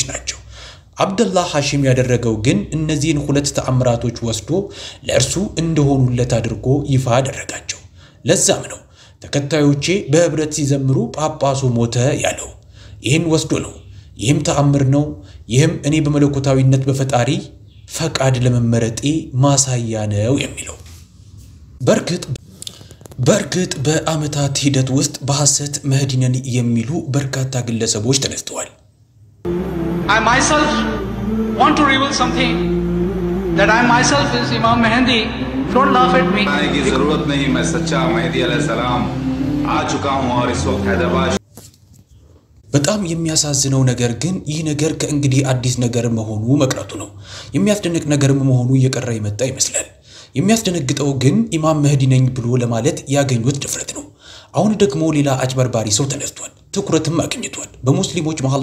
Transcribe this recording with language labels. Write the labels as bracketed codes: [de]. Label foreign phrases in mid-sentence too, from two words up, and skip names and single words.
[am] ናቸው። አብዱላህ ሐሺም ያደረገው ግን እነዚህን ሁለት ተአምራቶች ወስዶ ለእርሱ እንደሆኑለት አድርጎ ይፋ አደረጋቸው። ለዛም ነው ተከታዮቼ በህብረት ሲዘምሩ ጳጳሱ ሞተ ያለው። ይህን ወስዶ ነው። ይህም ተአምር ነው። ይህም እኔ በመለኮታዊነት በፈጣሪ ፈቃድ ለመመረጤ ማሳያ ነው የሚለው። በርግጥ በአመታት ሂደት ውስጥ በሐሰት መህዲ ነን የሚሉ በርካታ ግለሰቦች ተነስተዋል። [en] I myself want to reveal something that I myself is Imam Mehdi. Don't laugh at me. [hi] की जरूरत नहीं, मैं सच्चा मेहदी अलैहिस्सलाम आ चुका हूं और इस वक्त हैदराबाद [am] በጣም የሚያሳዝነው ነገር ግን ይህ ነገር ከእንግዲህ አዲስ ነገር መሆኑ መቅረቱ ነው። የሚያስደንቅ ነገር መሆኑ እየቀረ የመጣ ይመስላል። የሚያስደነግጠው ግን ኢማም መህዲ ነኝ ብሎ ለማለት ያገኙት ድፍረት ነው። አሁን ደግሞ ሌላ አጭበርባሪ ሰው ተነስቷል። ትኩረትም አግኝቷል። በሙስሊሞች መሃል